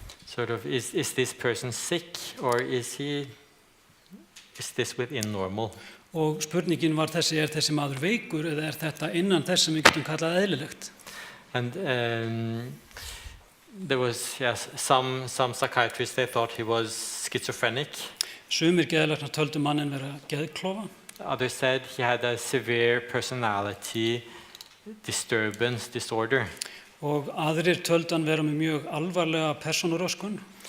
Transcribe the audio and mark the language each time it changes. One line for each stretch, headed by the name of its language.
English: Sort of, is this person sick or is this within normal?
Icelandic: Og spurningin var þessi maður veikur eða þetta innan þess sem við getum kallað eðlilegt?
English: And there was some psychiatrists, they thought he was schizophrenic.
Icelandic: Sumir geðlæknar töldu manninn vera geðklofa.
English: Others said he had a severe personality disturbance disorder.
Icelandic: Og aðrir töldu hann vera með mjög alvarlega persónuröskun.